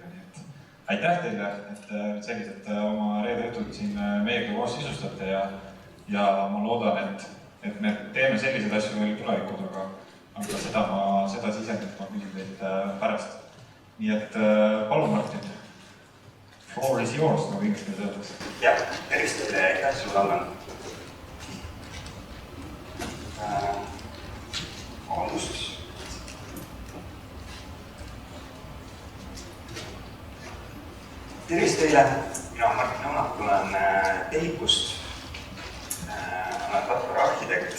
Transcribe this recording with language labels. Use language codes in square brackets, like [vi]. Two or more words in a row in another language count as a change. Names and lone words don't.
[et] Nii et aitäh teile, et selliselt oma reede õhtut siin meiega koos sisustate ja ma loodan, et me teeme selliseid asju veel tulevikud, aga seda sisendit ma küsin teilt pärast. Nii et palun, Martin. [en] Floor is yours, [et] nagu inglise keeles öeldakse. Jah, tervist teile, aitäh sulle, Allan. Alustus. Tervist teile, mina olen Martin Õunak, olen TEHIK-ust, olen Tartu arhitekt.